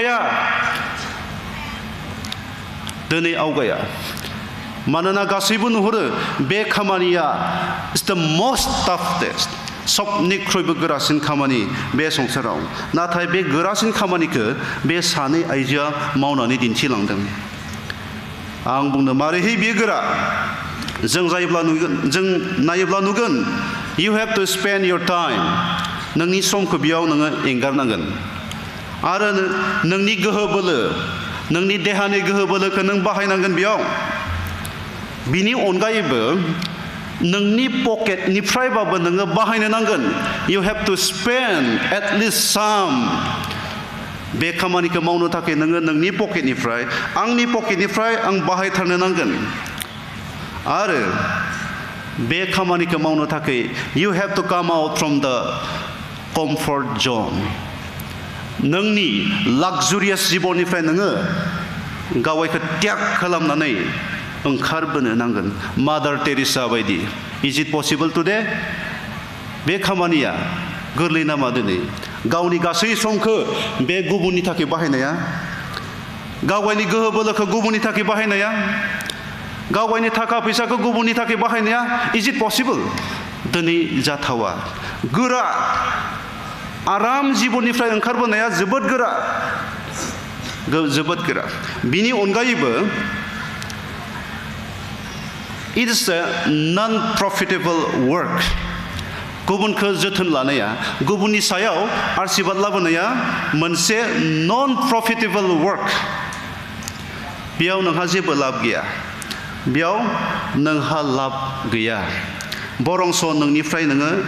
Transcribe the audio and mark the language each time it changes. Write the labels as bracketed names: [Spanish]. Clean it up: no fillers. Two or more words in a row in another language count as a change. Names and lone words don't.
[Bodo] आवगाया मानोना गासैबो नुहुरो बे खामानिया [English] is the most toughest [Bodo] सबनिख्रुइबो गोरासिन खामानि बे संसाराव नाथाय बे गोरासिन खामानिखौ बे सानै आइजोआ मावनानै दिन्थिलांदों आं बुंनो मारैहाय बेयो गोरा जों नायोब्ला नुगोन [English] you have to spend your time [Bodo] नोंनि समखौ बेयाव नोङो एंगारनांगोन आरो नोंनि गोहो बोलो नोंनि देहानि गोहो बोलोखौ नों बाहायनांगोन बेयाव बिनि अनगायैबो नोंनि पकेटनिफ्रायबाबो नोङो बाहायनो नांगोन [English] you have to spend at least some [Bodo] बे खामानिखौ मावनो थाखाय नोङो नोंनि पकेटनिफ्राय आंनि पकेटनिफ्राय आं बाहायथारनो नांगोन आरो बे खामानिखौ मावनो थाखाय [English] you have to come out from the comfort zone [Bodo] नोंनि लाक्जुरियास जिबननिफ्राय नोङो गावखौ त्याग खालामनानै ओंखारबोनो नांगोन मादार टेरेसा बायदि [English] is it possible today [Bodo] बे खामानिया गोरलै नामा दिनै गावनि गासै समखौ बे गुबुननि थाखाय बाहायनाया गावनि गोहो बोलोखौ गुबुननि थाखाय बाहायनाया गावनि थाखा फैसाखौ गुबुननि थाखाय बाहायनाया [English] is it possible [Bodo] दिनै जाथावा गोरा आराम जिबननिफ्राय ओंखारबोनाया जोबोद गोरा बिनि अनगायैबो [English] it is a non-profitable work [Bodo] गुबुनखौ जोथोन लानाया गुबुननि सायाव आशीर्बाद लाबोनाया मोनसे [English] non profitable work [Bodo] बेयाव नोंहा जेबो लाब गैया बेयाव नोंहा लाब गैया बरंस नोंनिफ्राय नोङो